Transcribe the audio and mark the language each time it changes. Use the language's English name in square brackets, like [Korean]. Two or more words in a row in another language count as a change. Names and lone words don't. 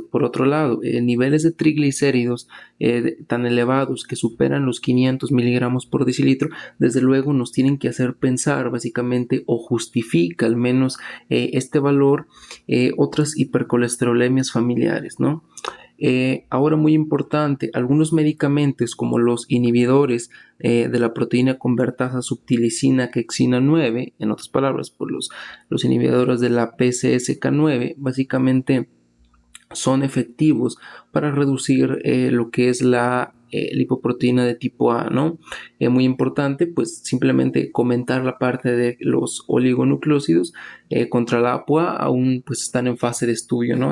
[Spanish] Por otro lado, niveles de triglicéridos tan elevados que superan los 500 miligramos por decilitro, desde luego nos tienen que hacer pensar básicamente o justifica al menos este valor otras hipercolesterolemias familiares, ¿no? Ahora muy importante, algunos medicamentos como los inhibidores de la proteína convertasa subtilicina quexina 9, en otras palabras, por los inhibidores de la PCSK9, básicamente son efectivos para reducir lo que es la lipoproteína de tipo A, ¿no? Muy importante, pues simplemente comentar la parte de los oligonucleósidos contra la APOA aún pues están en fase de estudio, ¿no?